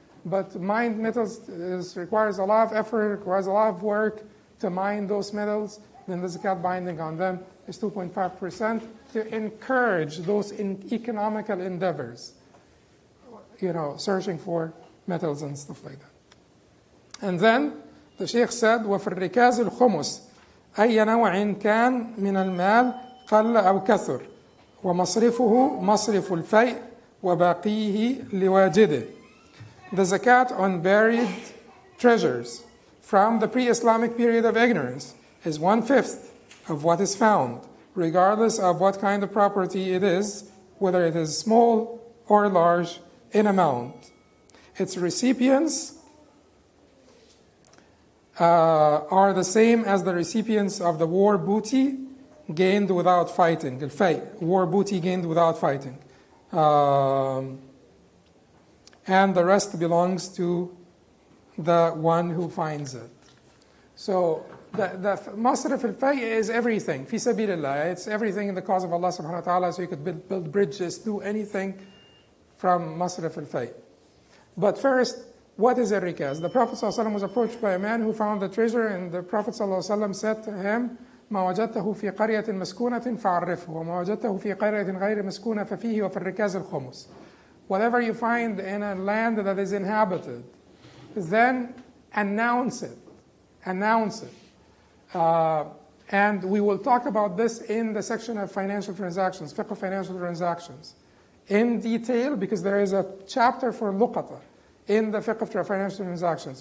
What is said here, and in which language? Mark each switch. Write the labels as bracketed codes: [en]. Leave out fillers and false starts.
[en] But mined metals requires a lot of effort, requires a lot of work to mine those metals. Then the zakat binding on them is 2.5% to encourage those economical endeavors, searching for metals and stuff like that. And then the Sheikh said, [ar] وَفِي الرِّكَازِ الْخُمُسِ أي نوع كان من المال قل أو كثر ومصرفه مصرف الفيء وباقيه لواجده. [en] The zakat on buried treasures from the pre-Islamic period of ignorance is 1/5 of what is found, regardless of what kind of property it is, whether it is small or large in amount. Its recipients are the same as the recipients of the war booty gained without fighting, al-fay, war booty gained without fighting. And the rest belongs to the one who finds it. So the Masraf al-Fay is everything. Fi sabilillah. It's everything in the cause of Allah subhanahu wa ta'ala. So you could build bridges, do anything from Masraf al-Fay. But first, what is a rikaz? The Prophet ﷺ was approached by a man who found the treasure, and the Prophet ﷺ said to him, [ar] ما وجدته في قرية مسكونة فعرفه وما وجدته في قرية غير مسكونة ففيه وفي الركاز الخمس. [en] Whatever you find in a land that is inhabited, then announce it. Announce it. And we will talk about this in the section of financial transactions, Fiqh of Financial Transactions, in detail, because there is a chapter for luqata in the Fiqh of Financial Transactions.